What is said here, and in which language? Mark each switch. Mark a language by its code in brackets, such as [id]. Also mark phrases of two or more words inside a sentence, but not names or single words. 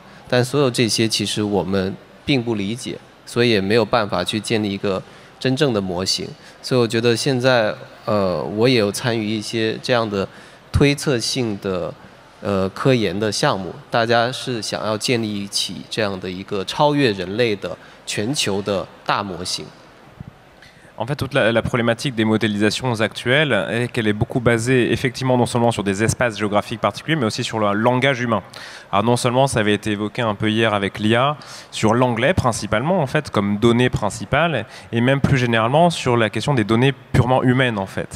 [zh] 但所有这些其实我们并不理解，所以也没有办法去建立一个真正的模型。所以我觉得现在我也有参与一些这样的推测性的科研的项目，大家是想要建立起这样的一个超越人类的全球的大模型。 [fr] En fait, toute la problématique des modélisations actuelles est qu'elle est beaucoup basée effectivement non seulement sur des espaces géographiques particuliers, mais aussi sur le langage humain. Alors non seulement ça avait été évoqué un peu hier avec l'IA, sur l'anglais principalement en fait, comme donnée principale, et même plus généralement sur la question des données purement humaines en fait.